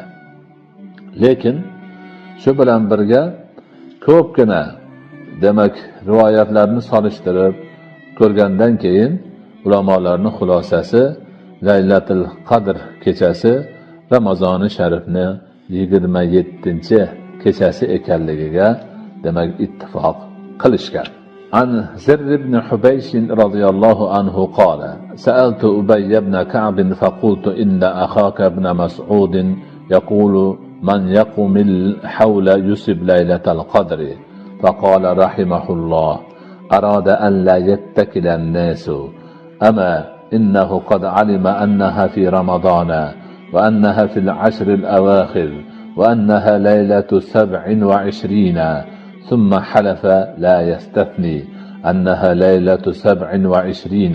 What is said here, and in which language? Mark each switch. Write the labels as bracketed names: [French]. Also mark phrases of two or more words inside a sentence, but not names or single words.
[Uzbek] Lekin shu bilan birga ko'pgina demak rivoyatlarni solishtirib ko'rgandan keyin ulamolarning xulosasi Laylatul Qadr kechasi Ramazoni sharifni 27-kechasi ekanligiga demak ittifoq qilishgan. [Arabic] عن زر بن حبيش رضي الله عنه قال: سألت أبي بن كعب فقلت إن أخاك ابن مسعود يقول من يقوم الحول يصب ليلة القدر، فقال رحمه الله: أراد أن لا يتكل الناس، أما إنه قد علم أنها في رمضان، وأنها في العشر الأواخر، وأنها ليلة 27، ثم حلف لا يستثني أنها ليلة 27.